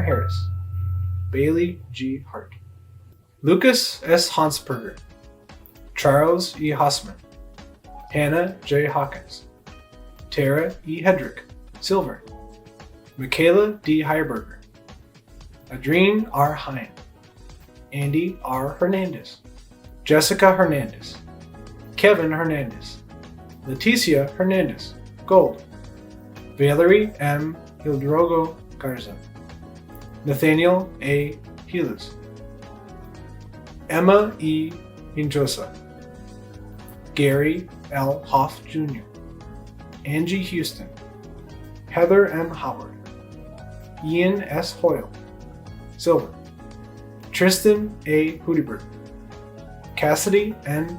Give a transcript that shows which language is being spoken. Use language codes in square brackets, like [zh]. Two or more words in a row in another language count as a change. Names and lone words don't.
[en] Harris, Bailey G. Hart, Lucas S. Hansberger, Charles E. Hossman, Hannah J. Hawkins, Tara E. Hedrick, Silver, Michaela D. Heiberger, Adrien R. Hine, Andy R. Hernandez, Jessica Hernandez, Kevin Hernandez, Leticia Hernandez, Gold, Valerie M. Hildrogo Garza, Nathaniel A. Helas, Emma E. Hinjosa, Gary L. Hoff Jr., Angie Houston, Heather M. Howard, Ian S. Hoyle, Silver, Tristan A. Hudiberg, Cassidy N.